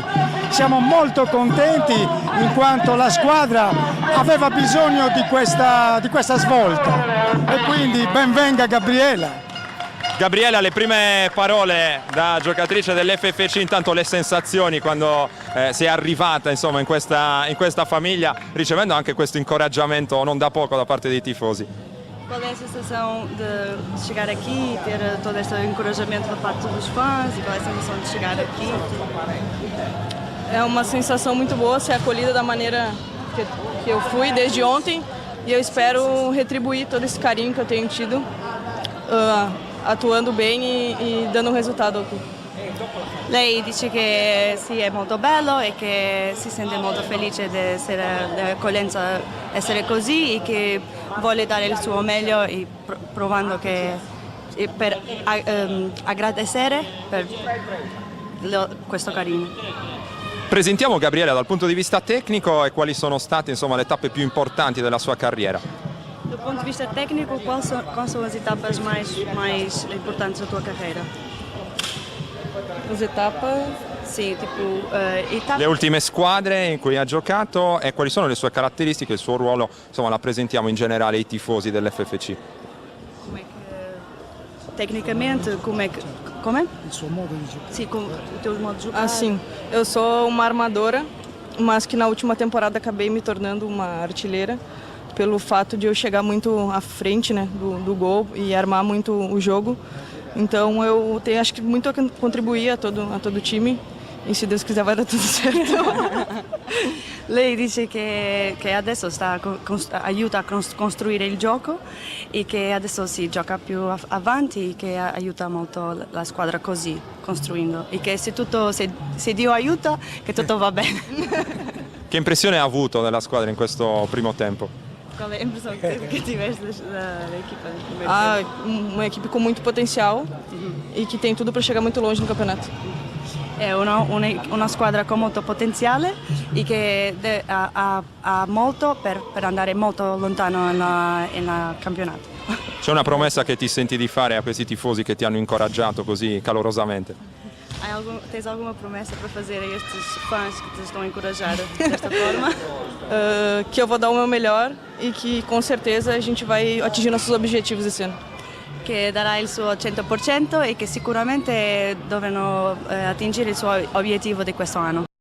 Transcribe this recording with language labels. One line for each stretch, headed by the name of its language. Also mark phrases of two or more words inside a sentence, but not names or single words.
Italian: Siamo molto contenti in quanto la squadra aveva bisogno di questa svolta e quindi ben venga Gabriela. Gabriela, le prime parole da giocatrice dell'FFC, intanto le sensazioni quando sei arrivata insomma in questa famiglia, ricevendo anche questo incoraggiamento non da poco da parte dei tifosi.
Portuguese: Qual é a sensação de chegar aqui e ter todo este encorajamento da parte dos fãs? E qual é a sensação de chegar aqui? É uma sensação muito boa ser acolhida da maneira que eu fui desde ontem e eu espero retribuir todo esse carinho que eu tenho tido atuando bem e dando um resultado aqui.
Italian: Lei dice che sì, è molto bello e che si sente molto felice di dell'accoglienza essere così e che vuole dare il suo meglio e provando che per agradecer per questo carino. Presentiamo Gabriela dal punto di vista tecnico e quali sono state insomma le tappe più importanti della sua carriera.
Portuguese: Do ponto de vista técnico, quais são as etapas mais importantes da tua carreira? As etapas?
Italian: Sì, tipo Le ultime squadre in cui ha giocato e quali sono le sue caratteristiche, il suo ruolo, insomma la presentiamo in generale ai tifosi dell'FFC.
Portuguese: Tecnicamente, como é?
Italian: Il suo modo di giocare.
Portuguese: Sim, o teu modo de jogar. Assim, eu sou uma armadora, mas que na última temporada acabei me tornando uma artilheira pelo fato de eu chegar muito à frente, né, do gol e armar muito o jogo. Então eu tenho acho que muito a contribuir a todo o time e se Deus quiser vai dar tudo certo.
Italian: Lei dice che adesso aiuta a costruire il gioco e che adesso si gioca più avanti e che aiuta molto la squadra così, costruendo. E che se Dio aiuta, che tutto va bene. Che impressione ha avuto della squadra in questo primo tempo?
Portuguese: Qual é a impressão que tiveste da equipa? Ah, uma equipe com muito potencial e que tem tudo para chegar muito longe no campeonato.
Italian: È una squadra con molto potenziale e che ha molto per andare molto lontano nel campionato. C'è una promessa che ti senti di fare a questi tifosi che ti hanno incoraggiato così calorosamente?
Portuguese: Tens alguma promessa para fazer a estes fãs que te estão a encorajar desta forma? Que eu vou dar o meu melhor e que com certeza a gente vai atingir nossos objetivos esse ano.
Italian: Che darà il suo 100% e che sicuramente dovranno attingere il suo obiettivo di questo anno.